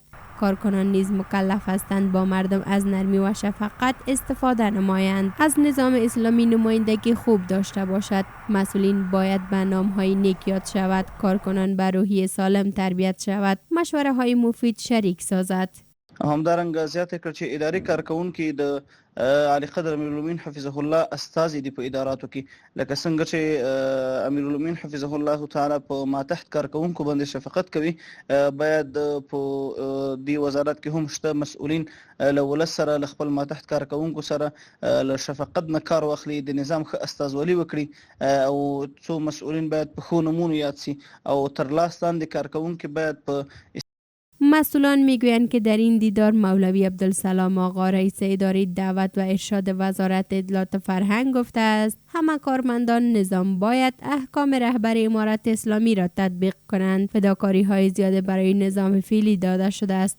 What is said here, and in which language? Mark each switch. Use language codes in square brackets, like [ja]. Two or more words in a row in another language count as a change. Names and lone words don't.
[fa] کارکنان نیز مکلف هستند با مردم از نرمی و شفقت استفاده نمایند. از نظام اسلامی نمایندگی خوب داشته باشد. مسئولین باید به نام‌های نیک یاد شود. کارکنان به روحیه سالم تربیت شود. مشوره های مفید شریک سازد. [ps] همدارنګه زیاته کړ چې اداري کارکونکي د عالی قدر امیر المؤمنین حفظه الله استازي دي په اداراتو کې، لکه څنګه چې امیر المؤمنین حفظه الله تعالی په ماتحت کارکونکو باندې شفقت کوي، باید په دې وزارت کې هم شته مسؤلین له ولس سره له خپل ماتحت کارکونکو سره له شفقت نه کار واخلي، د نظام ښه استازولي وکړي او څو مسؤلین باید په ښو نومونو یاد سي او تر لاس لاندې کارکونکي باید په [fa] مسئولان میگویند که در این دیدار مولوی عبدالسلام آقا رئیس اداره دعوت و ارشاد وزارت اطلاعات و فرهنگ گفته است همه کارمندان نظام باید احکام رهبر امارت اسلامی را تطبیق کنند. فداکاری های زیاده برای نظام فعلی داده شده است.